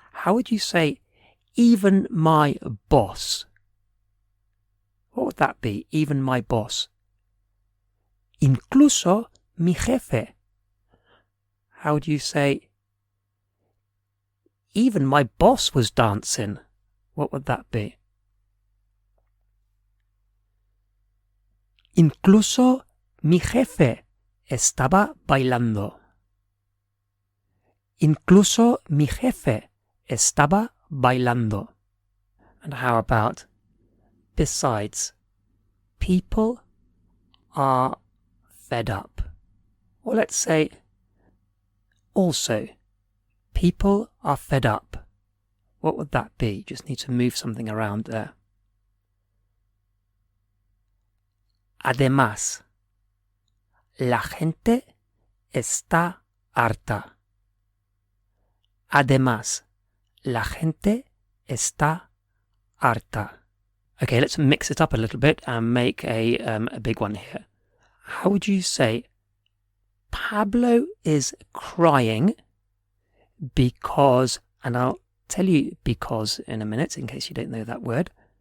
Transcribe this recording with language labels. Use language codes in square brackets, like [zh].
[en] How would you say even my boss? What would that be? Even my boss. [es] Incluso mi jefe. [en] How would you say even my boss was dancing? What would that be? [es] Incluso mi jefe estaba bailando. Incluso mi jefe estaba bailando. [en] And how about besides? People are fed up. Or let's say also, people are fed up. What would that be? Just need to move something around there. [es] Además, la gente está harta. Además, la gente está harta. [en] Okay, let's mix it up a little bit and make a big one here. How would you say Pablo is crying because, and I'll tell you because in a minute in case you don't know that word.